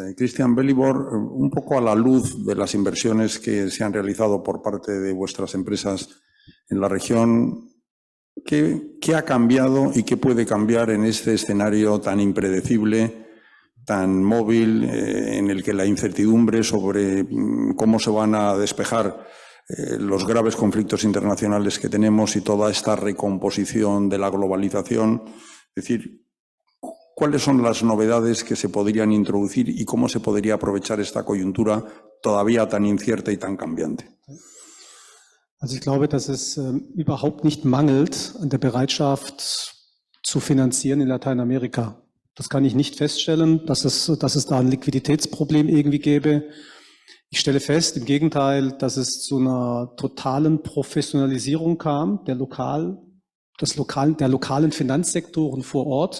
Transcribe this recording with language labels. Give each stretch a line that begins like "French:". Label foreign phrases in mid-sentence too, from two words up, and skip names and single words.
Spanish: Christian Bellibor, un poco a la luz de las inversiones que se han realizado por parte de vuestras empresas en la región, ¿qué ha cambiado y qué puede cambiar en este escenario tan impredecible, tan móvil, en el que la incertidumbre sobre cómo se van a despejar los graves conflictos internacionales que tenemos y toda esta recomposición de la globalización? Es decir, ¿cuáles son las novedades que se podrían introducir y cómo se podría aprovechar esta coyuntura todavía tan incierta y tan cambiante?
German: Also ich glaube, dass es überhaupt nicht mangelt an der Bereitschaft zu finanzieren in Lateinamerika. Das kann ich nicht feststellen, dass es da ein Liquiditätsproblem irgendwie gäbe. Ich stelle fest, im Gegenteil, dass es zu einer totalen Professionalisierung kam der lokalen Finanzsektoren vor Ort.